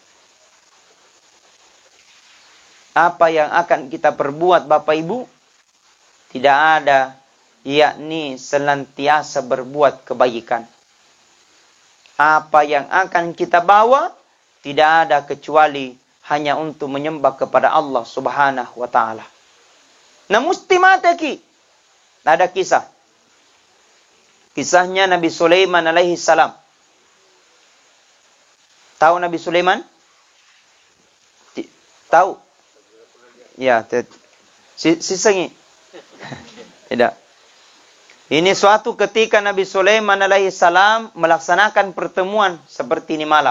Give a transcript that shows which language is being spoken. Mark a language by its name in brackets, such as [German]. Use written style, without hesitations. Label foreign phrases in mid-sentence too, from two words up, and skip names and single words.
[Indonesian] Apa yang akan kita perbuat Bapak Ibu? Tidak ada, yakni senantiasa berbuat kebaikan. Apa yang akan kita bawa? Tidak ada kecuali hanya untuk menyembah kepada [Arabic] الله سبحانه وتعالى. [Indonesian] Nah, musti mata ki. Ada kisah. Kisahnya Nabi Sulaiman [Arabic] عليه السلام. [Indonesian] Tahu Nabi Sulaiman? Tahu? Ya, sisengi. Tidak. Ini suatu ketika Nabi Sulaiman [Arabic] عليه السلام [Indonesian] melaksanakan pertemuan seperti ini malam.